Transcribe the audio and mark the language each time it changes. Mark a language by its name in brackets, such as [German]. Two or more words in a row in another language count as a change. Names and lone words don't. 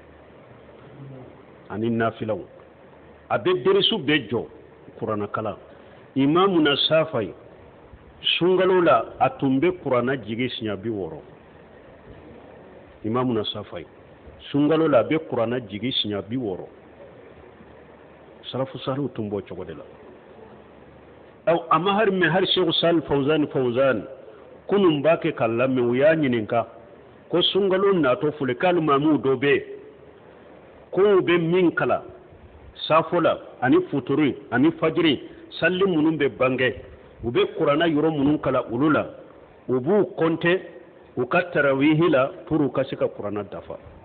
[Bambara] ani nafilaw a bɛ derisu bɛɛ jɔ kuranɛ kalan imamuna safai sunkalo la a tun bɛ kuranɛ jigi siɲɛ 60 imamuna safai sunkalo la a bɛ kuranɛ jigi siɲɛ 60 salafu salihu tun b'o cogo de la amma har sheikh sal fawzan kunun ba ke kala min u y'a ɲininka ko sunkalo natɔ fule k'ali maamu dɔ bɛ ko u bɛ min kala safo la ani futuri ani fajiri salli minnu bɛ bange u bɛ kuranɛ yɔrɔ minnu kala olu la u b'u compter u ka tarawihi la pour u ka se ka kuranɛ dafa